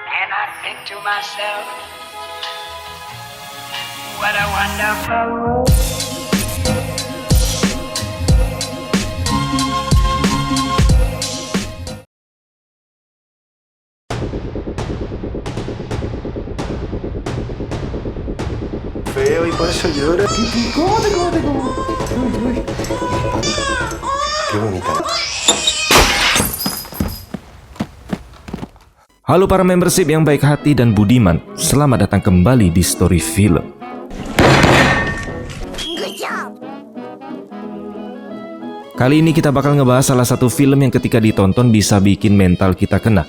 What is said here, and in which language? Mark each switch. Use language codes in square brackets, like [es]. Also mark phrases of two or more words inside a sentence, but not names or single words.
[en] and I think to myself, what a wonderful world. [es] Feo y por eso llora. ¿Cómo? Uy. Qué bonita. [id] Halo para membership yang baik hati dan budiman, selamat datang kembali di Story Film. Kali ini kita bakal ngebahas salah satu film yang ketika ditonton bisa bikin mental kita kena.